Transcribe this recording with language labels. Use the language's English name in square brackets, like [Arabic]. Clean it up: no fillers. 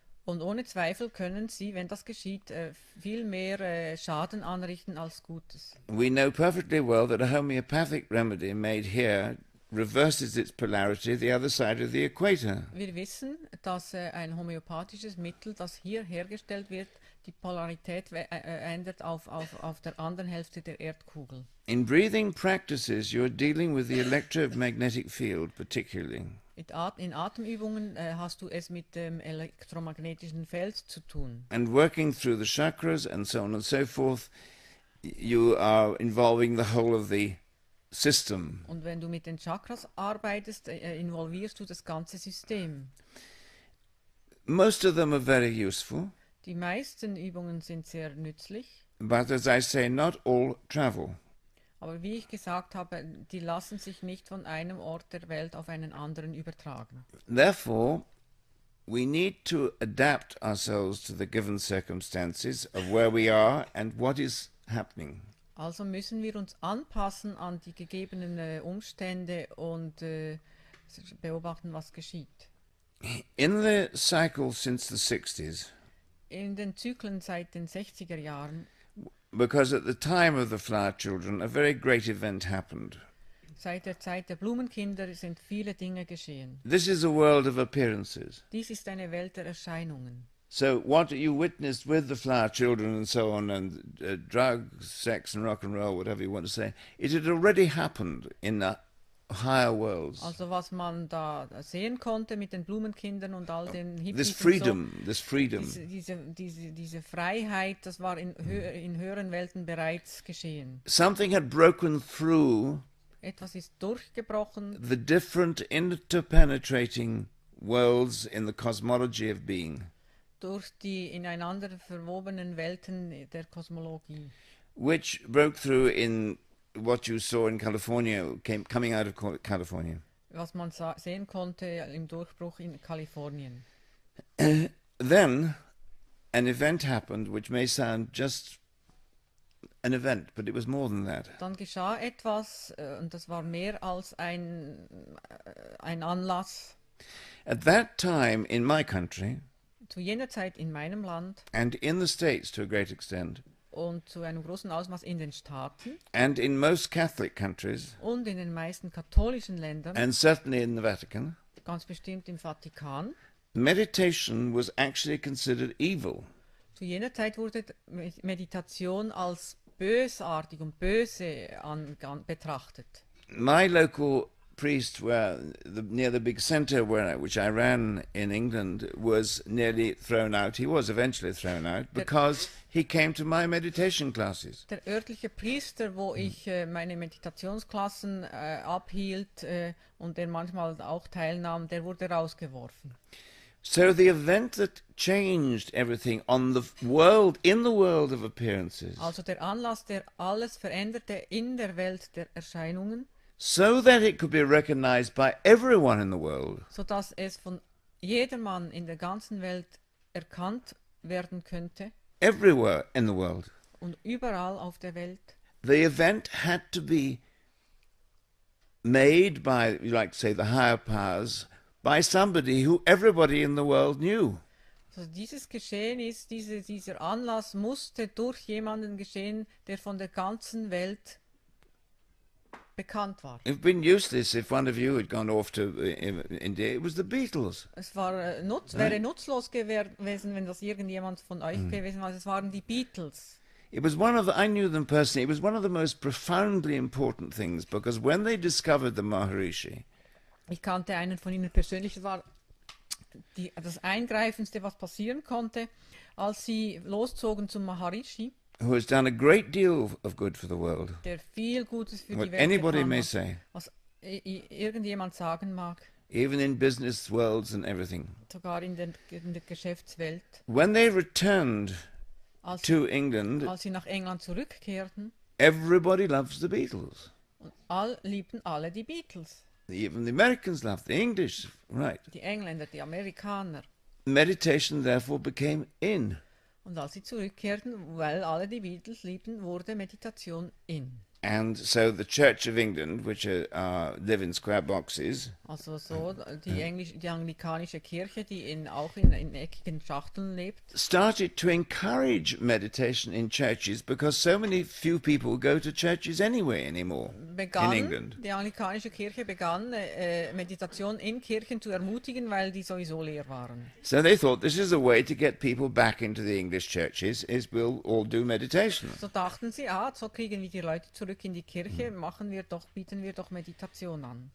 [German] Und ohne Zweifel können sie, wenn das geschieht, viel mehr Schaden anrichten als Gutes. [English] We know perfectly well that a homeopathic remedy made here reverses its polarity the other side of the equator. [German] Wir wissen, dass ein homöopathisches Mittel, das hier hergestellt wird, die Polarität ändert auf der anderen Hälfte der Erdkugel. [English] In breathing practices, you're dealing with the electromagnetic field particularly. [German] In Atemübungen hast du es mit dem elektromagnetischen Feld zu tun. [English] And working through the chakras and so on and so forth, you are involving the whole of the system. [German] Und wenn du mit den Chakras arbeitest, involvierst du das ganze System. [English] Most of them are very useful, [German] Die meisten Übungen sind sehr nützlich, [English] but as I say, not all travel. [German] aber wie ich gesagt habe, die lassen sich nicht von einem Ort der Welt auf einen anderen übertragen. [English] Therefore, we need to adapt ourselves to the given circumstances of where we are and what is happening. [German] Also müssen wir uns anpassen an die gegebenen Umstände und beobachten, was geschieht. [English] In the cycle since the 60s, [German] In den Zyklen seit den 60er Jahren, [English] because at the time of the flower children, a very great event happened. [German] seit der Zeit der Blumenkinder, sind viele Dinge geschehen. [English] This is a world of appearances. [German] Dies ist eine Welt der Erscheinungen. [English] So what you witnessed with the flower children and so on, and drugs, sex and rock and roll, whatever you want to say, it had already happened in the higher worlds. [German] Also was man da sehen konnte mit den Blumenkindern und all den Hippies [English] This freedom, this [German] und [English] freedom. [German] so, diese Freiheit, das war in höheren Welten bereits geschehen. [English] Something had broken through [German] Etwas ist durchgebrochen [English] the different interpenetrating worlds in the cosmology of being, [German] durch die ineinander verwobenen Welten der Kosmologie, [English] which broke through in what you saw in California, coming out of California. [German] was man sehen konnte im Durchbruch in Kalifornien. [English] Then an event happened which may sound just an event, but it was more than that. [German] Dann geschah etwas und das war mehr als ein Anlass. [English] At that time in my country, [German] zu jener Zeit in meinem Land [English] and in the States to a great extent, [German] und zu einem großen Ausmaß in den Staaten [English] and in most Catholic countries, [German] und in den meisten katholischen Ländern, [English] and certainly in the Vatican, [German] ganz bestimmt im Vatikan, [English] meditation was actually considered evil. [German] zu jener Zeit wurde Meditation als bösartig und böse betrachtet. [English] My local priest, near the big centre which I ran in England, was nearly thrown out. He was eventually thrown out because he came to my meditation classes. [German] Der örtliche Priester, wo ich meine Meditationsklassen abhielt und der manchmal auch teilnahm, der wurde rausgeworfen. [English] So the event that changed everything in the world of appearances, [German] Also der Anlass, der alles veränderte in der Welt der Erscheinungen, [English] so that it could be recognized by everyone in the world, [German] sodass es von jedermann in der ganzen Welt erkannt werden könnte [English] everywhere in the world, [German] und überall auf der Welt. [English] the event had to be made by, like say, the higher powers, by somebody who everybody in the world knew. [German] Also dieses Geschehen ist, dieser Anlass musste durch jemanden geschehen, der von der ganzen Welt bekannt war. [English] It's been useless if one of you had gone off to India. It was the Beatles. [German] Es war, wäre nutzlos gewesen, wenn das irgendjemand von euch gewesen war. Es waren die Beatles. [English] It was I knew them personally. It was one of the most profoundly important things because when they discovered the Maharishi, [German] Ich kannte einen von ihnen persönlich. Das war das Eingreifendste, was passieren konnte, als sie loszogen zum Maharishi, [English] who has done a great deal of good for the world, [German] der viel Gutes für [English] what [German] die Welt [English] anybody [German] getan [English] may [German] hat, [English] say, [German] was irgendjemand sagen mag, [English] even in business worlds and everything. [German] sogar in der Geschäftswelt. [English] When they returned [German] Als, [English] to England, [German] als sie nach England zurückkehrten, [English] everybody loves the Beatles. [German] und liebten alle die Beatles. [English] Even the Americans loved the English, right? [German] Die Engländer, die Amerikaner. [English] Meditation therefore became in. [German] Und als sie zurückkehrten, weil alle die Beatles liebten, wurde Meditation in. [English] And so the Church of England, which live in square boxes, [German] Also so die anglikanische Kirche, die auch in eckigen Schachteln lebt, [English] started to encourage meditation in churches because so many few people go to churches anyway anymore in England. [German] Die anglikanische Kirche begann Meditation in Kirchen zu ermutigen, weil die sowieso leer waren. [English] So they thought this is a way to get people back into the English churches is we'll all do meditation. [German] So dachten sie, so kriegen wir die Leute zurück in die Kirche, bieten wir doch Meditation an.